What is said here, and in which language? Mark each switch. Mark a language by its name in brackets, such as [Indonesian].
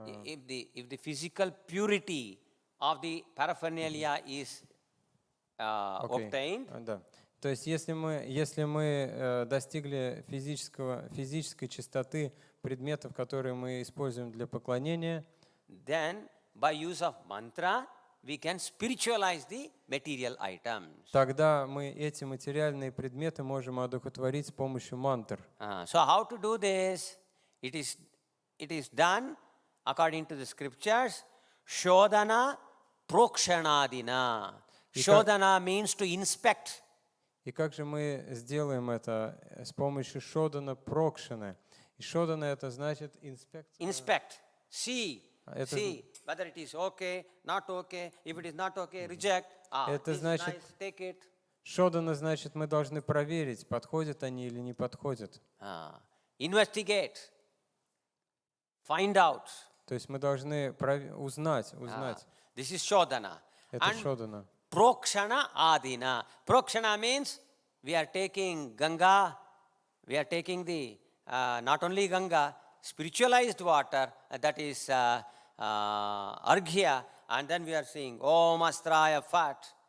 [English] if the physical purity of the paraphernalia is obtained, [Russian] да. То есть если мы достигли физической чистоты предметов, которые мы используем для поклонения, [English] then by use of mantra we can spiritualize the material items. [Russian] Тогда мы эти материальные предметы можем одухотворить с помощью мантр. [English] So how to do this? It is done according to the scriptures. Shodhana prokshanadina. Shodhana means to inspect. [Russian] И как же мы сделаем это? С помощью шодана прокшаны. И шодана это значит [English] Inspect. See whether it is okay, not okay. If it is not okay, reject. [Russian] Это [English] This is [Russian] значит, [English] nice, take it. [Russian] шодана значит, мы должны проверить, подходят они или не подходят. [English] Investigate. Find out. [Russian] То есть мы должны узнать. [English] This is shodhana. [Russian] Это шодана. [English] Prokshana adina. Prokshana means we are taking Ganga, we are taking the, not only Ganga, spiritualized water, that is Arghya, and then we are saying Om Astraya Fat.